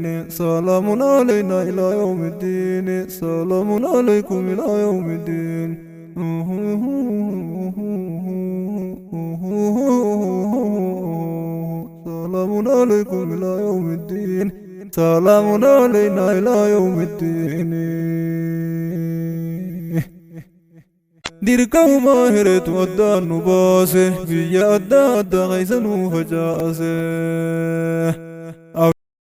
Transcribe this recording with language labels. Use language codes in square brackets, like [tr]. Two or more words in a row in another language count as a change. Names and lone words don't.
[ar] سلام علينا إلى يوم الدين. سلام عليكم إلى يوم الدين. سلام عليكم إلى يوم الدين. سلام علينا إلى يوم الدين. [om] dirqama maahireetu addaan nu baase biyya adda addaa keessa nu facaase.